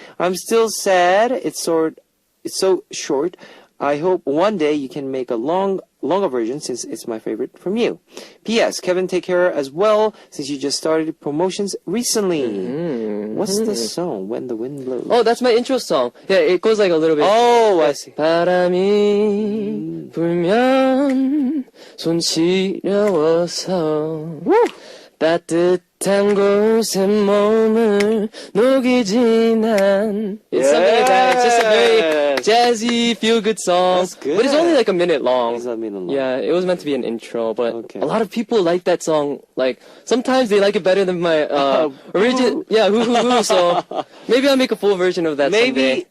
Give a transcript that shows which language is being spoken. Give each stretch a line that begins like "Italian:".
English: I'm still sad. It's so short. I hope one day you can make a longer version since it's my favorite from you. P.S. Kevin, take care as well since you just started promotions recently. What's the song? When the Wind Blows? Oh, that's my intro song. Yeah, it goes like a little bit. Oh, I see.
Korean: 바람이 불면 손 시려워서 따뜻한 곳에 몸을 녹이진 않.
English: It's something like that. It's just a very Yes. jazzy, feel-good song. That's good. But it's only like a minute long. It's a minute long. Yeah, it was meant to be an intro, but Okay. a lot of people like that song. Like, sometimes they like it better than my original. Yeah, hoo hoo hoo. So maybe I'll make a full version of that someday.